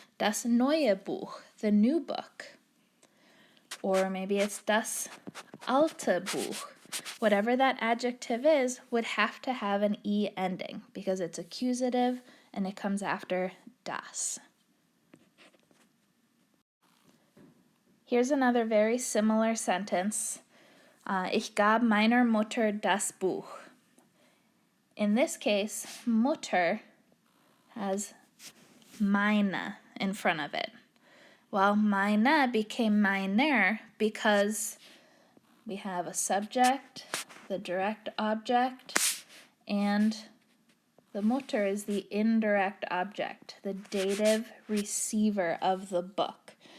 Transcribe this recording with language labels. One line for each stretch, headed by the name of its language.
German: Das neue Buch,
English: the new book. Or maybe it's
German: das alte Buch.
English: Whatever that adjective is would have to have an E ending because it's accusative and it comes after das. Here's another very similar sentence.
German: Ich gab meiner Mutter das Buch.
English: In this case, Mutter has meine in front of it. Well, meine became meiner because we have a subject, the direct object, and the Mutter is the indirect object, the dative receiver of the book.